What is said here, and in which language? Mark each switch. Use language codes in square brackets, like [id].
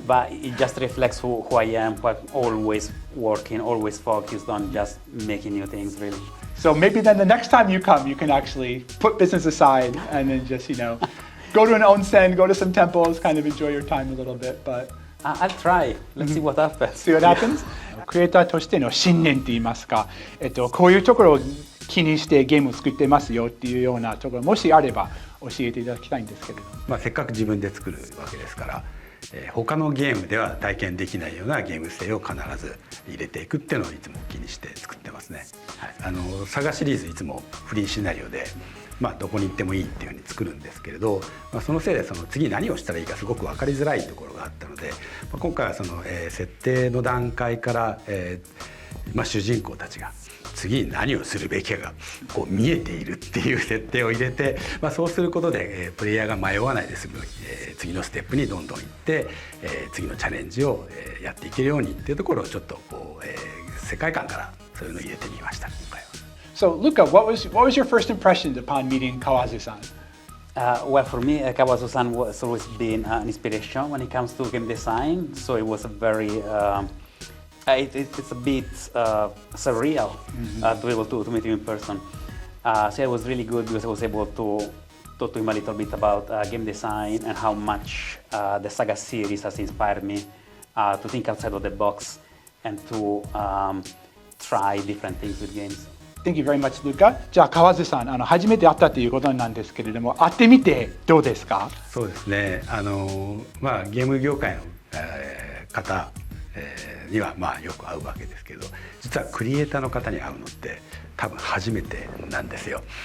[en] But it just reflects who I am, but always working, always focused on just making new things, really. So maybe then the next time you come, you can actually put business aside and then just, go to an onsen, go to some temples, kind of enjoy your time a little bit. But I'll try. Let's see what happens. See what happens? [ja] クリエイターとしての信念といいますか、こういうところを気にしてゲームを作ってますよっていうようなところもしあれば教えていただきたいんですけれど。せっかく自分で作るわけですから、他のゲームでは体験できないようなゲーム性を必ず入れていくっていうのをいつも気にして作ってますね。ね。はい、SaGaシリーズいつもフリーシナリオで、どこに行ってもいいっていうふうに作るんですけれど、そのせいで次何をしたらいいかすごく分かりづらいところがあったので、今回は設定の段階から、主人公たちが次に何をするべきかがこう見えているっていう設定を入れて、そうすることで、プレイヤーが迷わないで済む、次のステップにどんどん行って、次のチャレンジを、やっていけるようにっていうところをちょっとこう、世界観からそういうのを入れてみました今回は。 [en] So Luca, what was your first impression upon meeting Kawazu-san? Well, for me, Kawazu-san has always been an inspiration when it comes to game design. So it was a very, it's a bit surreal to be able to meet him in person. So it was really good because I was able to talk to him a little bit about game design and how much the SaGa series has inspired me to think outside of the box and to try different things with games. Thank you very much, Luca. [ja] じゃあ川津さん、初めて会ったということなんですけれども、会ってみてどうですか？そうですね。ゲーム業界の、方、にはよく会うわけですけど、実はクリエイターの方に会うのって多分初めてなんですよ。